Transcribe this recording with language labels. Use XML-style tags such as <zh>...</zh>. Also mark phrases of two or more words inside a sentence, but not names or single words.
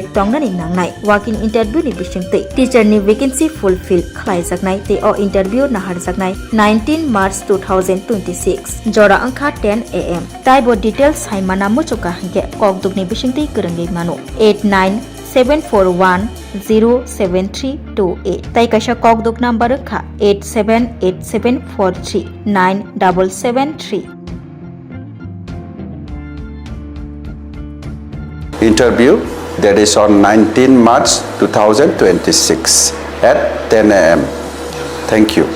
<brx>तंगनानि नांनाय वाकिं इंटरव्यू नि बिसिंगते टीचर नि</brx> <en>vacancy fulfil</en> <brx>खालायजागनाय ते अ इंटरव्यू नाहारजागनाय 19 मार्च 2026 जरा अंखा 10 AM ताइबो डिटेल्स हाइमाना मुचुका हंगे ककदुगनि बिसिंगते गोरोंगै मानो 8974107328 ताइ काइसा ककदुग नम्बर खा 8787439773</brx> <en>Interview that is on 19 March 2026 at 10 AM. Thank you.</en>